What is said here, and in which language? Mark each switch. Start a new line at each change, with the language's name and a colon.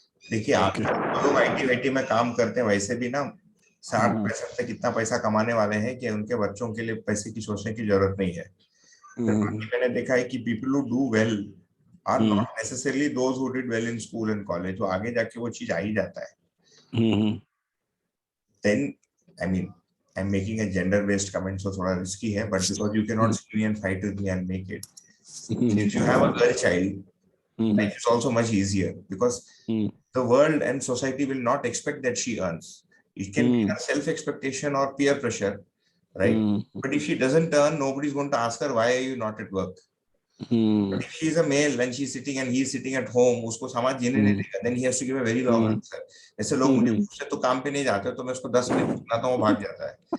Hindi: देखिए आप लोग IT में काम करते हैं, वैसे भी ना 60-65 से कितना पैसा कमाने वाले हैं कि उनके बच्चों के लिए पैसे की सोचने की जरूरत नहीं है। मैंने देखा है कि
English: people who do well are not necessarily those who did well in school and college,
Hindi: तो आगे जाके वो चीज आ ही जाता है।
English: Then I mean I'm making a gender based comment, so
Hindi: थोड़ा risky है,
English: but because you cannot see me and fight with me and make it. If you have a girl child, life is also much easier because the world and society will not expect that she earns. It can be her self expectation or peer pressure, right? But if she doesn't earn, nobody's going to ask her why are you not at work. But if she is a male and she's sitting and he's sitting at home,
Hindi: उसको समाज जीने नहीं देगा,
English: then he has to give a very long answer.
Hindi: ऐसे लोग मुझे पूछते तो काम पे नहीं जाते, तो मैं उसको 10 मिनट सुनाता हूँ, वो भाग जाता है।